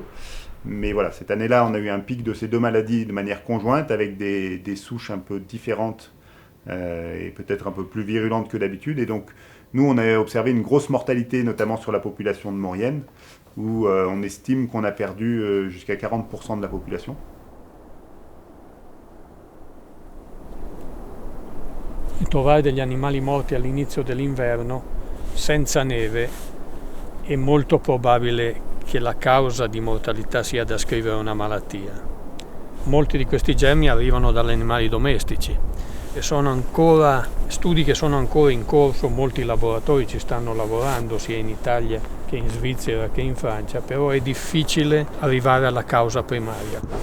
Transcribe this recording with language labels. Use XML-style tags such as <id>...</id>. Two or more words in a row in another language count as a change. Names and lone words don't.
<fr>Mais voilà, cette année-là, on a eu un pic de ces deux maladies de manière conjointe, avec des souches un peu différentes et peut-être un peu plus virulentes que d'habitude. Et donc, nous, on a observé une grosse mortalité, notamment sur la population de Maurienne, où on estime qu'on a perdu jusqu'à 40% de la population.</fr> <it>Trovare degli animali morti all'inizio dell'inverno senza neve è molto probabile che la causa di mortalità sia da ascrivere a una malattia. Molti di questi germi arrivano dagli animali domestici e sono ancora studi che sono ancora in corso, molti laboratori ci stanno lavorando sia in Italia che in Svizzera che in Francia, però è difficile arrivare alla causa primaria.</it>